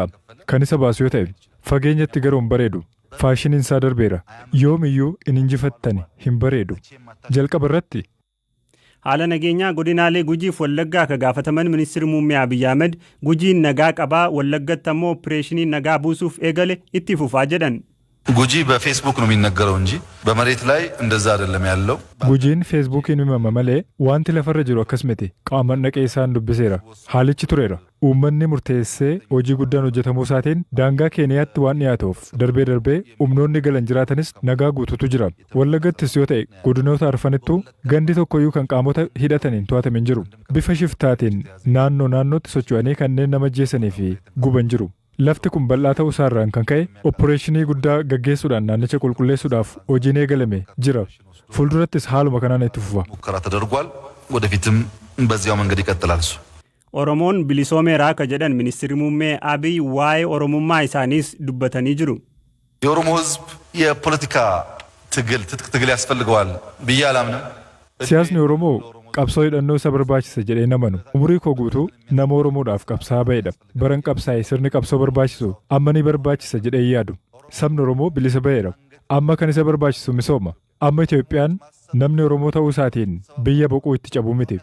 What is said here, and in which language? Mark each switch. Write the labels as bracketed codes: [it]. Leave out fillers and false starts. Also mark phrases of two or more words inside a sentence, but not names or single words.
[om] Kan isa baasu yoo ta'e fageenyatti garuu hin bareedu. Faashiniin isaa darbeera. Yoomiyyuu in injifattani hin bareedu. Jalqaba irratti haala nageenyaa godinaalee Gujiif Wallaggaa akka gaafataman ministeerri muummee Abiyyi Ahmed Gujiin nagaa qabaa Wallaggatti ammoo opereeshinii nagaa buusuuf eegale itti fufaa jedhan. [am] ጉጂ በፌስቡክ ነው የሚነገረው እንጂ በመሬት ላይ እንደዛ አይደለም ያለው። [om] ጉጂን ፌስቡክን himama malee wanti lafarra jiru akkas miti. Qaamaan dhaqee isaan dubbiseera. Haalichi tureera. Uummanni murteessee hojii guddaan hojjetamuu isaatiin daangaa Keeniyaatti waan dhiyaatuuf darbee humnoonni galan jiraatanis nagaa guututu jira. Wallaggattis yoo ta'e godinoota arfanittuu gandi tokkoyyuu kan qaamota hidhataniin to'atame hin jiru. Bifa shiftaatiin naannootti socho'anii kanneen nama ajjeesanii fi guban jiru. Lafti kun bal'aa ta'uu isaarraan kan ka'e opereeshinii guddaa gaggeessuudhaan naannicha qulqulleessuudhaaf hojiin eegalame jira. Fuuldurattis haaluma kanaan itti fufa. [am] ሙከራ ተደርጓል። ወደፊትም በዚያው መንገድ ይቀጥላል። [om] Oromoon bilisoomeeraa akka jedhan ministeerri muummee Abiyyi waa'ee Oromummaa isaaniis dubbatanii jiru. [am] የኦሮሞ ሕዝብ የፖለቲካ ትጥቅ ትግል ያስፈልገዋል ብዬ አላምንም። [om] Siyaasni Oromoo qabsoo hidhannoo isa barbaachisa jedhee namanu. Umurii koo guutuu nama Oromoodhaaf qabsaa ba'edha. Baran qabsaa'e sirni qabsoo barbaachisu amma ni barbaachisa jedhee yaadu. Sabni Oromoo bilisa ba'eera. Amma kan isa barbaachisu misooma. Amma Itoophiyaan namni Oromoo ta'uu isaatiin biyya boqoo itti cabu miti.